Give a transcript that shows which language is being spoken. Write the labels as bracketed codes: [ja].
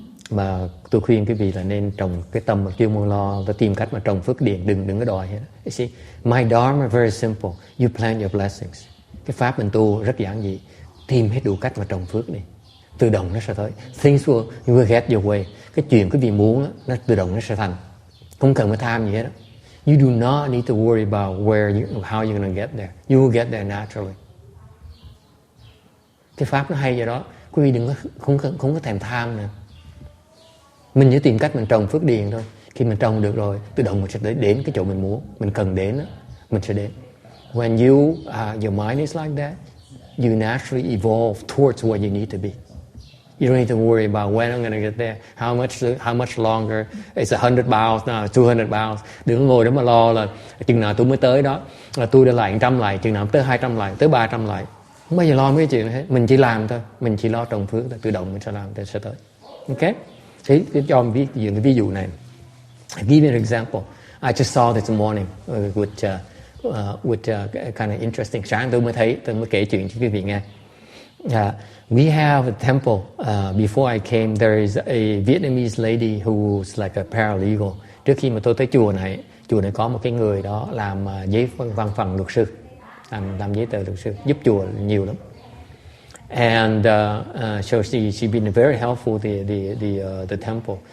[vi] Mà tôi khuyên quý vị là nên trồng cái tâm mà chuyên môn lo và tìm cách mà trồng phước điền, đừng có đòi hết. [en] You see, my dharma very simple. You plant your blessings. [vi] Cái pháp mình tu rất giản dị. Tìm hết đủ cách mà trồng phước đi. Tự động nó sẽ tới. [en] Things will get your way. [vi] Cái chuyện quý vị muốn nó tự động nó sẽ thành. Không cần phải tham gì hết. [en] You do not need to worry about how you're going to get there. You will get there naturally. [vi] Cái pháp nó hay vậy đó. Quý vị đừng không có thèm tham nữa. Mình chỉ tìm cách mình trồng phước điền thôi. Khi mình trồng được rồi, tự động mình sẽ đến cái chỗ mình muốn. Mình cần đến đó, mình sẽ đến. [en] When your mind is like that, you naturally evolve towards where you need to be. You don't need to worry about when I'm going to get there, how much longer. It's 100 miles now, 200 miles. [vi] Đừng ngồi đó mà lo là chừng nào tôi mới tới đó, là tôi đã lại 100 lại, chừng nào tới 200 lại, tới 300 lại. Không bao giờ lo mấy cái chuyện hết. Mình chỉ làm thôi, mình chỉ lo trồng phước thôi, tự động mình sẽ làm, sẽ tới. [en] Okay? [vi] Thế cho mình ví dụ này. [en] I'll give you an example. I just saw this morning with kind of interesting. [vi] Sáng tôi mới kể chuyện cho quý vị nghe. [en] We have a temple. Before I came, there is a Vietnamese lady who's like a paralegal. [vi] Trước khi mà tôi tới chùa này có một cái người đó làm giấy văn phòng luật sư, làm giấy tờ luật sư, giúp chùa nhiều lắm. [en] And so she been very helpful the temple.